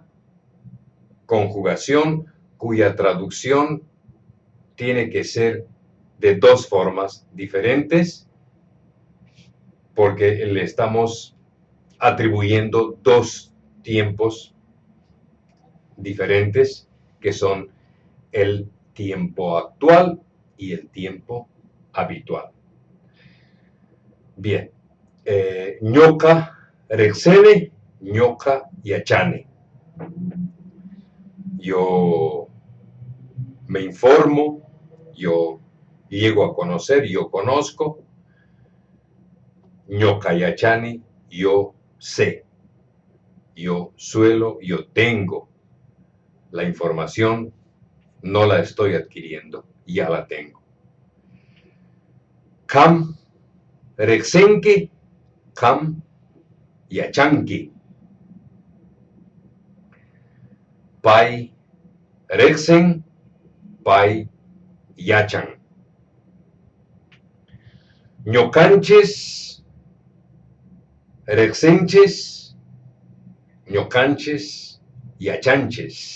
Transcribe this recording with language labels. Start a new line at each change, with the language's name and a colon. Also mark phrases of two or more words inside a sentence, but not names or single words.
Spanish: conjugación, cuya traducción tiene que ser de dos formas diferentes, porque le estamos atribuyendo dos tiempos diferentes, que son el tiempo actual y el tiempo habitual. Bien,
Quechua: ñoka rexene, ñoka yachane.
Spanish: Yo me informo, yo llego a conocer, yo conozco.
Quechua: Ñoka yachani,
Spanish: yo sé. Yo suelo, yo tengo la información, no la estoy adquiriendo, ya la tengo.
Quechua: Kam rexenke, kam yachanki. Pai rexen, pai yachan. ñocanches, rexenches, ñocanches y achanches.